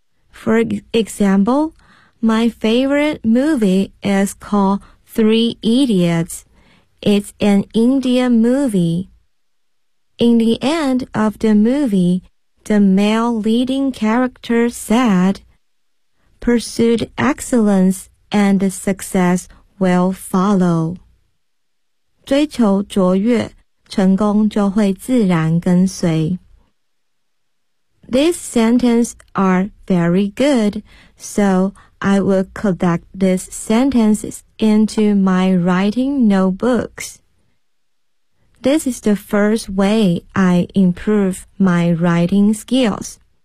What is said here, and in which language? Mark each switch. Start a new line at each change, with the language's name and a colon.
English: For example, my favorite movie is called Three Idiots. It's an Indian movie. In the end of the movie, the male leading character said, "Pursued excellence and success will follow."
Chinese: 追求卓越，成功就会自然跟随。
English: These sentences are very good, so I will collect these sentences into my writing notebooks. This is the first way I improve my writing skills.